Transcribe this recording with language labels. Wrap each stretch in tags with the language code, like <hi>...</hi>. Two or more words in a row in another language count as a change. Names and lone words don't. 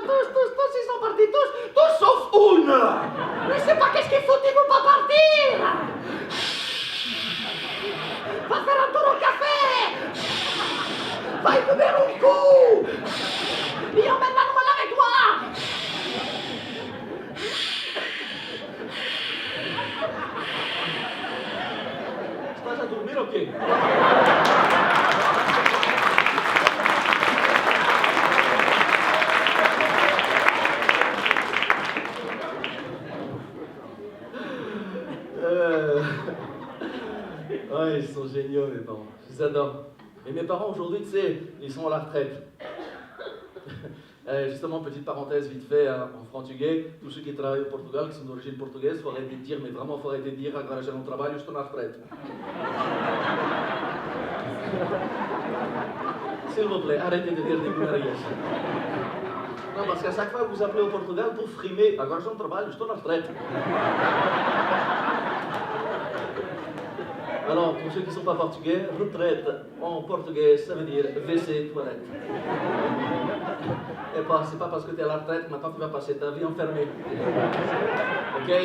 <fr>Tous, ils sont partis. Tous sauf une. Mais c'est pas qu'est-ce qu'il faut, ils vont pas partir. Va faire un tour au café. Va y beber un coup. Et emmène Manuel avec toi.</fr> <pt>Estás a dormir ou quê?</pt> <fr>Ouais, ils sont géniaux, mes parents. Je les adore. Et mes parents, aujourd'hui, tu sais, ils sont à la retraite. Justement, petite parenthèse vite fait, en portugais, tous ceux qui travaillent au Portugal, qui sont d'origine portugaise, il faut arrêter de dire, mais vraiment, il faut arrêter de dire,</fr> <pt>agora já não trabalho, estou na retraite.</pt> <fr>S'il vous plaît, arrêtez de dire des conneries. Non, parce qu'à chaque fois que vous appelez au Portugal pour frimer,</fr> <pt>agora já não trabalho, estou na retraite.</pt> <fr>Alors, pour ceux qui ne sont pas portugais, retraite en portugais, ça veut dire WC, toilette. Et c'est pas parce que tu es à la retraite, maintenant tu vas passer ta vie enfermée. Ok?</fr>